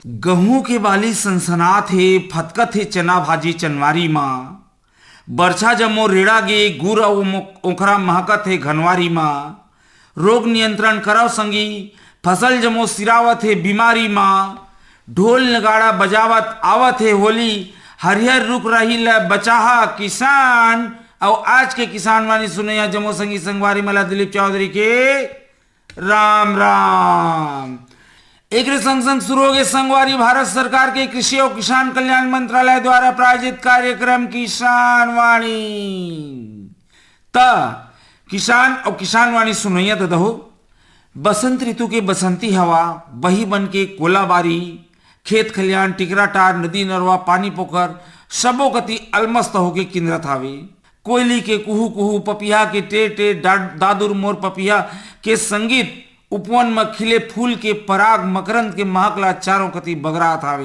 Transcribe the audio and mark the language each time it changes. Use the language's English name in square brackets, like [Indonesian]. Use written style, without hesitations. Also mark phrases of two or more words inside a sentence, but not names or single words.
[Chhattisgarhi] गहूं के बाली सनसनात हे, फतकत हे चना भाजी चनवारी माँ। बरछा जमो रेड़ा गे, गुड़ ओखरा महकत हे घनवारी माँ। रोग नियंत्रण करव संगी, फसल जमो सिरावत है बीमारी माँ। ढोल नगाड़ा बजावत आवत है होली, हरिहर रुक रही ल बचाहा किसान। और आज के किसान वाणी सुनैया जमो संगी संगवारी मला दिलीप चौधरी के राम राम। एक संग संग शुरू हो गए संगवारी भारत सरकार के कृषि और किसान कल्याण मंत्रालय द्वारा प्रायोजित कार्यक्रम किसान वाणी। किसान और किसान वाणी सुनैया तो दहो। बसंत ऋतु के बसंती हवा बही बन के कोलाबारी, खेत खलियान टिकरा टार नदी नरवा पानी पोखर सबो गति अलमस्त होके किंद्रत हावे। कोयली के कुहू कुहू, पपिया के टे टे, दादुर मोर पपिया के संगीत, उपवन में खिले फूल के पराग मकरंद के महकला चारों कति बगरात हावे।